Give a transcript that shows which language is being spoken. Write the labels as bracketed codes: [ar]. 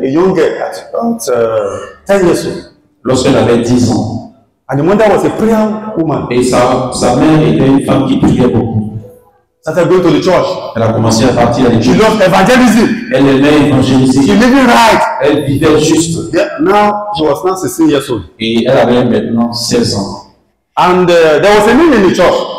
[en] A young girl at about 10 years old. [fr] Lorsqu'elle avait 10 ans. [en] And the mother was a prayer woman. [fr] Et sa mère était une femme qui priait beaucoup. [en] Started going to the church. [fr] Elle a commencé à partir à [en] She [fr] l'église. [en] loved evangelism. [fr] Elle aimait évangéliser. [en] She living right. [fr] Elle vivait juste. [en] Now she was now 16 years old. [fr] Et elle avait maintenant 16 ans. [en] And there was a need in the church.